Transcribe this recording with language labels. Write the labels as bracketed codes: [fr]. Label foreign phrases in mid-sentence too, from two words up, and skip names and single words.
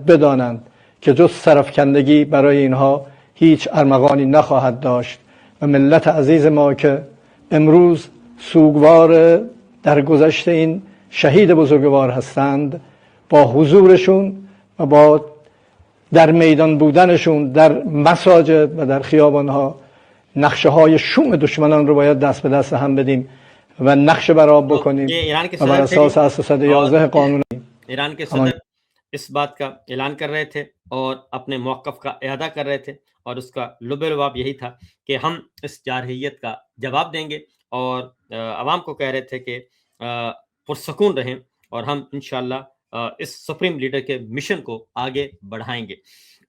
[fa] بدانند که جز سرفکندگی برای اینها هیچ ارمغانی نخواهد داشت، و ملت عزیز ما که امروز سوگوار درگذشت این شهید بزرگوار هستند، با حضورشون و با در میدان بودنشون در مساجد و در خیابانها نقشه های شوم دشمنان رو باید دست به دست هم بدیم و نقشه برآب بکنیم و بر اساس 311 قانون [ur] ایران کے صدر اس بات کا اعلان کر رہے تھے اور اپنے موقف کا اعادہ کر رہے تھے، اور اس کا لب لباب یہی تھا کہ ہم اس جارحیت کا جواب دیں گے، اور عوام کو کہہ رہے تھے کہ پرسکون رہیں، اور ہم انشاءاللہ اس سپریم لیڈر کے مشن کو آگے بڑھائیں گے۔